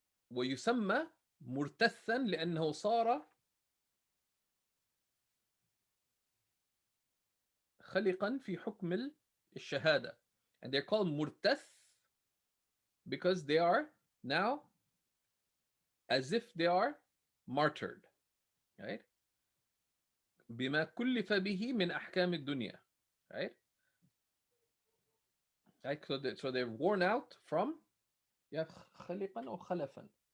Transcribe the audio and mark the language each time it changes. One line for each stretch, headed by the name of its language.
Arabic: ويسمى مرتثا لأنه صار خلقا في حكم الشهادة.
English: And they're called مرتث because they are now as if they are martyred, right?
Arabic: بما كلف به من أحكام الدنيا, right?
English: Right? So they're worn out from
Arabic: خلقا أو خلفا.